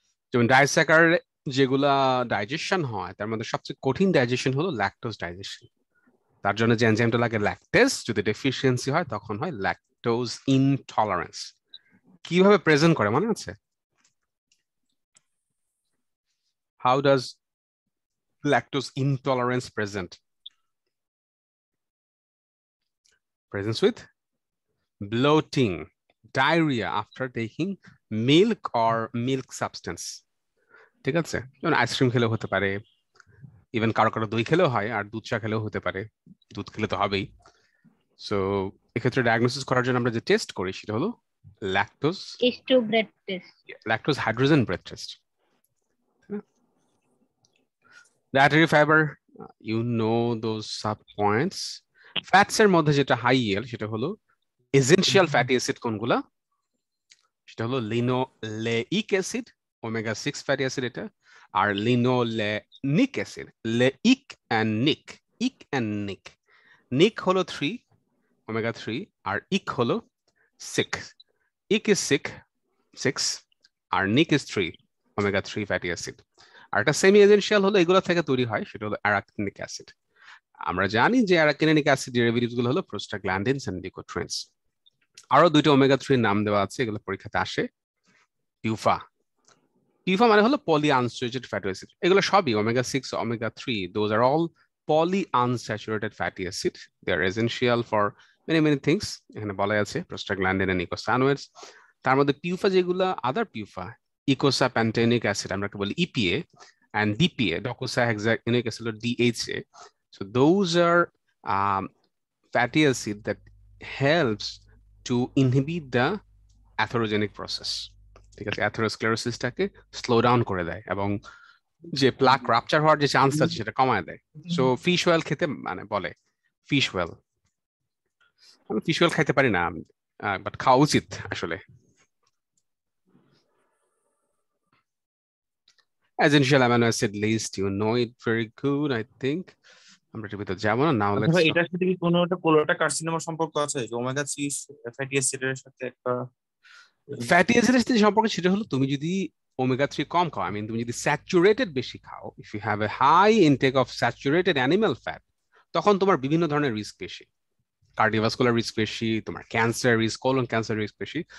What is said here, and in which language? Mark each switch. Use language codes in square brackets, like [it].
[bn] যেমন ডাইস্যাকারাইড যেগুলা ডাইজেশন হয় তার মধ্যে সবচেয়ে কঠিন ডাইজেশন হলো ল্যাকটোজ ডাইজেশন। তার জন্য যে এনজাইমটা লাগে ল্যাকটেজ, যদি ডেফিসিয়েন্সি হয় তখন হয় ল্যাকটোজ ইনটলারেন্স। কিভাবে প্রেজেন্ট করে মনে আছে? [en] How does lactose intolerance present? Presents with bloating, diarrhea after taking milk or milk substance. [bn] ঠিক আছে, যেমন আইসক্রিম খেলে হতে পারে, ইভেন কারো কারো দই খেলেও হয়, আর দুধ চা খেলেও হতে পারে, দুধ খেলে তো হবেই। সো এক্ষেত্রে ডায়াগনোসিস করার জন্য আমরা যে টেস্ট করি সেটা হলো lactose [en] H2 breath test. Hydrogen breath test. Dietary fiber, you know those sub points. [bn] Fats এর মধ্যে যেটা হাই yield সেটা হলো এসেনশিয়াল ফ্যাটি অ্যাসিড কোনগুলা, সেটা হলো linoleic acid, omega 6 fatty acid এটা, আর লিনোলেনিক অ্যাসিড, লেইক এন্ড নিক, ইক এন্ড নিক। নিক হলো 3 ওমেগা 3 আর ইক হলো 6। ইক ইজ 6 আর নিক ইজ 3 ওমেগা 3 ফ্যাটি অ্যাসিড। আর একটা সেমি এসেনশিয়াল হলো এগুলো থেকে তৈরি হয়, সেটা হলো অ্যারাকিনিক অ্যাসিড। আমরা জানি যে অ্যারাকিনিক অ্যাসিড ডেরিভেটিভস গুলো হলো প্রোস্টাগ্ল্যান্ডিনস এন্ড লিকোট্রিনস। আরো দুইটা ওমেগা 3 নাম দেওয়া আছে, এগুলো পরীক্ষাতে আসে। পিউফা, পিউফা মানে হলো পলি আনস্যাচুরেটেড ফ্যাটি অ্যাসিড। এগুলো সবই omega 6 omega 3, [en] Those are all polyunsaturated fatty acid. They are essential for many things. [bn] এখানে বলা আছে প্রোস্টাগ্ল্যান্ডিন এন্ড ইকোসানোয়েডস। তার মধ্যে পিউফা যেগুলো আদার পিউফা, ইকোসা প্যান্টেনিক অ্যাসিড আমরা বলি EPA, and DPA, docosahexaenoic acid or DHA. [en] So those are fatty acid that helps to inhibit the atherogenic process. [bn] ঠিক আছে, অ্যাথেরোস্ক্লেরোসিসটাকে স্লো ডাউন করে দেয় এবং যে প্লাক রাপচার হওয়ার যে চান্স আছে সেটা কমায় দেয়। সো ফিশ অয়েল খেতে মানে বলে ফিশ অয়েল, আমি ফিশ অয়েল খাইতে পারি না, বাট খাওয়া উচিত আসলে। [en] Essential amino acid list, you know it very good, I think. [bn] আমরা এটার ভিতরে যাবো না, নাও লেটস। এটার সাথে কি কোনো একটা কোলোরেক্টাল কার্সিনোমার সম্পর্ক আছে, যে ওমেগা 3 ফ্যাটি অ্যাসিডের সাথে একটা ফ্যাটি অ্যাসিডের সাথে সম্পর্ক সেটা হলো তুমি যদি ওমেগা 3 কম খাও, তুমি যদি স্যাচুরেটেড বেশি খাও, [en] if you have a high intake of saturated animal fat, [bn] তখন তোমার বিভিন্ন ধরনের রিস্ক বেশি, কার্ডিওভাস্কুলার রিস্ক বেশি, তোমার cancer risk, colon cancer risk বেশি।